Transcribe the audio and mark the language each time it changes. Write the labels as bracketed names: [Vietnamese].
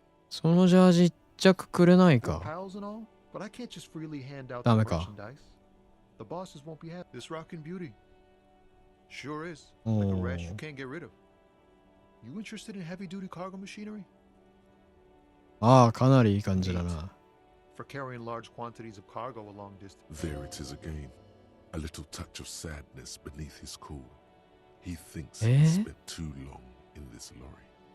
[Japanese] そのジャージ一着くれないか。 [English] Pals and all, but I can't just freely hand out the [Japanese] ダメか。 [English] merchandise. The bosses won't be happy. This rockin' beauty. Sure is. Like a rash you can't get rid of. You interested in heavy-duty cargo machinery? [Japanese] ああ、かなりいい感じだな。 [English] For carrying large quantities of cargo a long distance. There it is again. A little touch of sadness beneath his cool. He thinks he spent too long in this lorry.